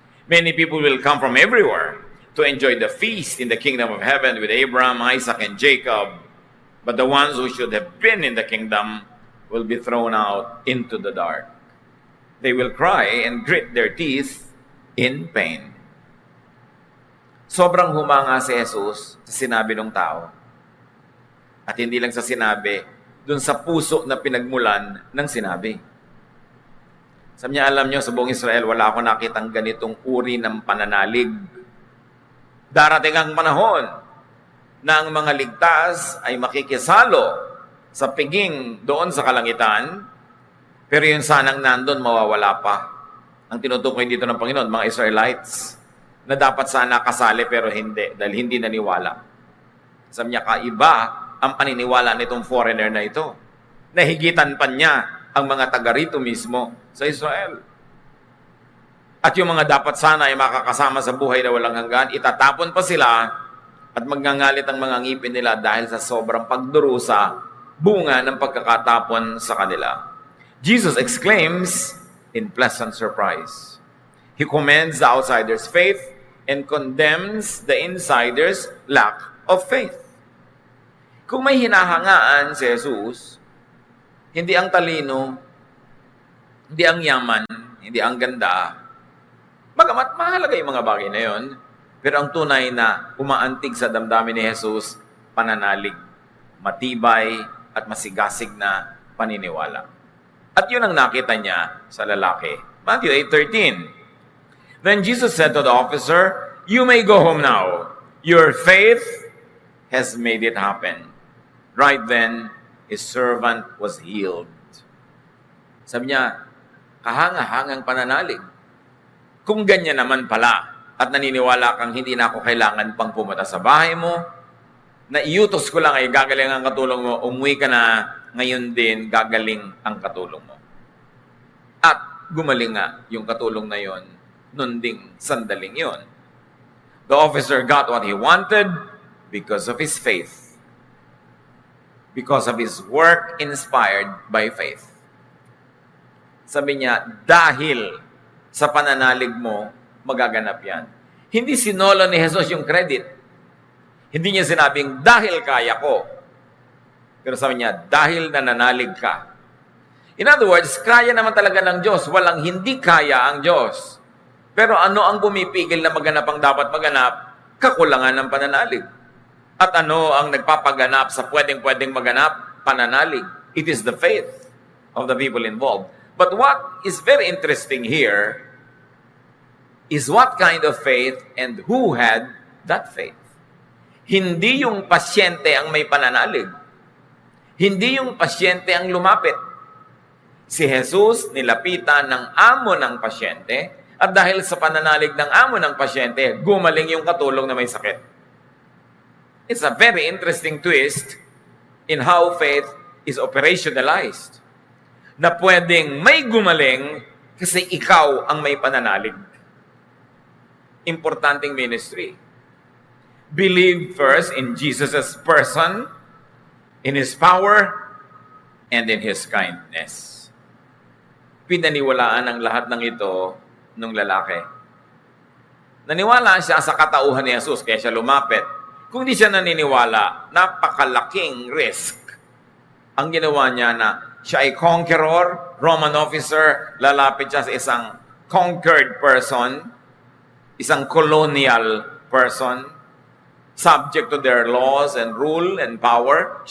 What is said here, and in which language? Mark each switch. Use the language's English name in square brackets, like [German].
[English] Many people will come from everywhere to enjoy the feast in the kingdom of heaven with Abraham, Isaac, and Jacob. But the ones who should have been in the kingdom will be thrown out into the dark. They will cry and grit their teeth in pain. [Filipino] Sobrang humanga si Jesus sa sinabi ng tao. At hindi lang sa sinabi, dun sa puso na pinagmulan ng sinabi. Sabi niya, alam niyo, sa buong Israel, wala ako nakitang ganitong uri ng pananalig. Darating ang panahon na ang mga ligtas ay makikisalo sa piging doon sa kalangitan, pero yung sanang nandun, mawawala pa. Ang tinutukoy dito ng Panginoon, mga Israelites, na dapat sana kasali pero hindi, dahil hindi naniwala. Sabi niya, kaiba ang paniniwala nitong foreigner na ito. Nahigitan pa niya ang mga taga rito mismo sa Israel. At yung mga dapat sana ay makakasama sa buhay na walang hanggan, itatapon pa sila at magngangalit ang mga ngipin nila dahil sa sobrang pagdurusa, bunga ng pagkakatapon sa kanila. [English] Jesus exclaims in pleasant surprise. He commends the outsider's faith and condemns the insider's lack of faith. [Filipino] Kung may hinahangaan si Jesus, hindi ang talino, hindi ang yaman, hindi ang ganda, bagamat mahalaga yung mga bagay na yon, pero ang tunay na umaantig sa damdamin ni Jesus, pananalig, matibay at masigasig na paniniwala. At yun ang nakita niya sa lalaki. [English] Matthew 8:13. Then Jesus said to the officer, "You may go home now. Your faith has made it happen." Right then, his servant was healed. [Filipino] Sabi niya, kahanga-hangang pananalig. Kung ganyan naman pala, at naniniwala kang hindi na ako kailangan pang pumunta sa bahay mo, na iutos ko lang ay gagaling ang katulong mo, umuwi ka na, ngayon din gagaling ang katulong mo. At gumaling nga yung katulong na yon, nun ding sandaling yon. [English] The officer got what he wanted because of his faith. Because of his work inspired by faith. [Filipino] Sabi niya, dahil sa pananalig mo, magaganap yan. Hindi sinolo ni Jesus yung credit. Hindi niya sinabing, dahil kaya ko. Pero sabi niya, dahil nananalig ka. [English] In other words, [Filipino] kaya naman talaga ng Diyos. Walang hindi kaya ang Diyos. Pero ano ang pumipigil na maganap ang dapat maganap? Kakulangan ng pananalig. At ano ang nagpapaganap sa pwedeng-pwedeng maganap? Pananalig. [English] It is the faith of the people involved. But what is very interesting here is what kind of faith and who had that faith. [Filipino] Hindi yung pasyente ang may pananalig. Hindi yung pasyente ang lumapit. Si Jesus nilapitan ng amo ng pasyente at dahil sa pananalig ng amo ng pasyente, gumaling yung katulong na may sakit. [English] It's a very interesting twist in how faith is operationalized. [Filipino] Na pwedeng may gumaling kasi ikaw ang may pananalig. Importanteng [English] ministry. Believe first in Jesus' person, in His power, and in His kindness. [Filipino] Pinaniwalaan ang lahat ng ito nung lalaki. Naniwala siya sa katauhan ni Jesus kaya siya lumapit. Kung di siya naniniwala, napakalaking risk. Ang ginawa niya na siya ay conqueror, Roman officer, lalapit siya sa isang [English] conquered person, [Filipino] isang [English] colonial person, subject to their laws and rule and power.